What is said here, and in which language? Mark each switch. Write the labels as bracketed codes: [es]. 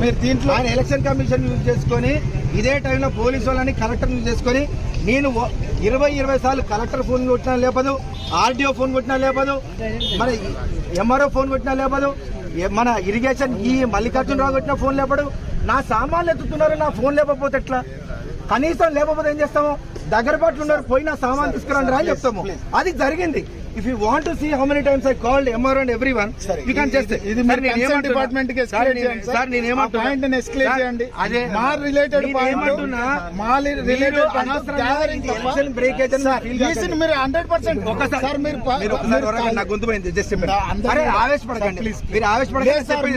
[te] మీరు దీంట్లో ఆయన ఎలక్షన్ కమిషన్ యూజ్ చేసుకొని ఇదే టైంలో పోలీసు వాళ్ళని కలెక్టర్ యూజ్ చేసుకొని నేను 20 సార్లు కలెక్టర్ ఫోన్ కొట్టినా లేపదు, ఆర్డీఓ ఫోన్ కొట్టినా లేపదు, మన ఎంఆర్ఓ ఫోన్ కొట్టినా లేపదు, మన ఇరిగేషన్ ఈ మల్లికార్జునరావు కొట్టిన ఫోన్ లేపడు. నా సామాన్లు ఎత్తుతున్నారు నా ఫోన్ లేకపోతే ఎట్లా? కనీసం లేకపోతే ఏం చేస్తాము? దగ్గర పాటు ఉన్నారు పోయి నా సామాన్ తీసుకురండి అని చెప్తాము. అది జరిగింది. [en] If you want to see how many times I called MR and everyone, you can just say. [te] ఇది మీరు కన్సర్న్ డిపార్ట్మెంట్ కి ఎస్కేలేట్ చేయండి సార్. నేను ఏమంటున్నా పాయింట్ ని ఎస్కేలేట్ చేయండి. అదే మా రిలేటెడ్ పాయింట్ ఏమంటున్నా మా రిలేటెడ్ గ్యాదరింగ్ ఎలక్షన్ బ్రేక్ అయితే ఈసీ మీరు 100% ఒకసారి సార్ మీరు ఒకసారి నా గొంతు పోయింది జస్ట్ అరే ఆవేశపడకండి ప్లీజ్. మీరు ఆవేశపడకండి